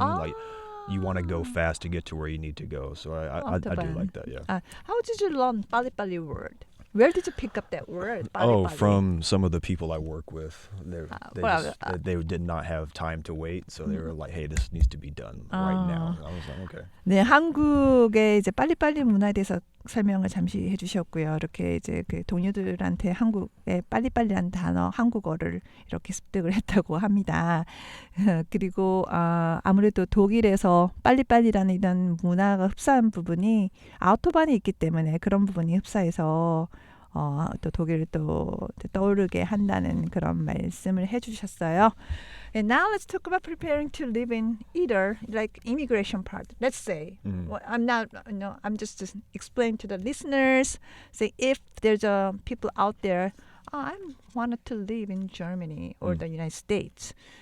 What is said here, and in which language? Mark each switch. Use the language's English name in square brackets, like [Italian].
[English] Like you want to go fast to get to where you need to go. So I do like that. Yeah. How did you learn Bali word? Where did you pick up that word? Bali? From some of the people I work with. They did not have time to wait, so they were like, "Hey, this needs to be done right now." And I was like, "Okay." [Korean] 네, 한국의 이제 빨리빨리 문화에 대해서 설명을 잠시 해주셨고요. 이렇게 이제 그 동료들한테 한국의 빨리빨리라는 단어, 한국어를 이렇게 습득을 했다고 합니다. 그리고 아무래도 독일에서 빨리빨리라는 이런 문화가 흡사한 부분이 아우토반이 있기 때문에 그런 부분이 흡사해서 또 독일을 또 떠오르게 한다는 그런 말씀을 해주셨어요. [English] And now let's talk about preparing to live in either like immigration part. Let's say I'm just explaining to the listeners. Say if there's people out there, I wanted to live in Germany or the United States.